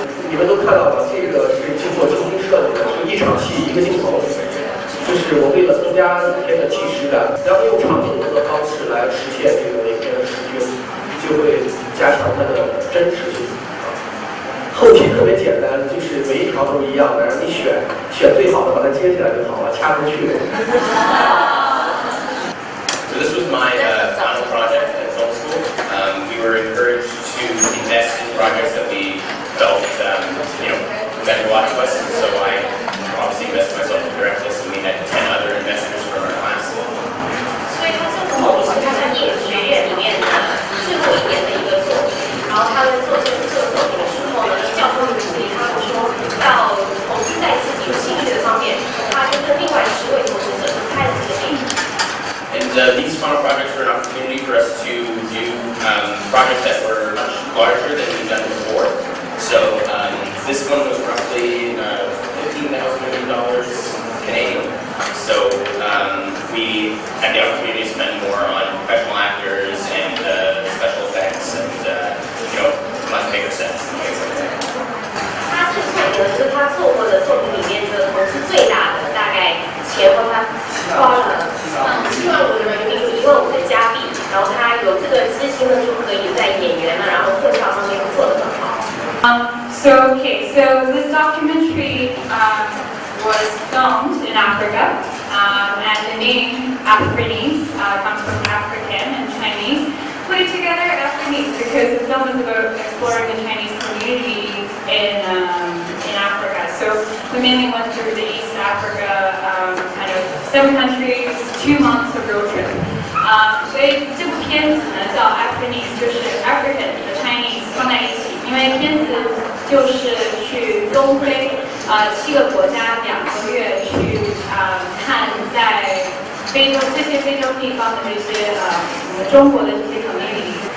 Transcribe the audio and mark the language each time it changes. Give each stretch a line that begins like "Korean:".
Chinese: 你们都看到了，这个是经过精心设计的，就一场戏一个镜头，就是我为了增加影片的即时感，然后用长镜头的方式来实现这个影片的视觉，就会加强它的真实性。后期特别简单，就是每一条都一样的，让你选最好的，把它接起来就好了，掐出去。
English: So this was my final project at film school. We were encouraged to invest in projects that watch us, so I obviously invested myself in direct list, and we had 10 other investors from our class.
Chinese: 所以它这个梦是他们电影学院里面的最后一年的一个作品，然后他们做这个作品的时候呢，教授们鼓励他们说要投资在自己有兴趣的方面，他就跟另外10位投资者开了这个电影。
English: And these final projects were an opportunity for us to do projects that were much larger than we've done before. So this one was roughly $15,000 Canadian. So we had the opportunity to spend more on professional actors and special effects and much bigger sets and things like that.
Chinese: 他这个作品是他做过的作品里面的投资最大的，大概前后他花了7万5的人民币，1万5的加币，然后他有这个资金呢，就可以在演员呢，然后特效上面做得很好。
English: So this documentary was filmed in Africa, and the name Afrinese comes from African and Chinese. Put it together, Afrinese, because the film is about exploring the Chinese community in Africa. So we mainly went through the East Africa, kind of 7 countries, 2 months of road trip.
Chinese: 所以这部片子呢叫 Afrinese， 就是 African 和 Chinese 放在一起，因为片子就是去东非7个国家2个月去看在非洲这些非洲地方的这些我们中国的这些 community。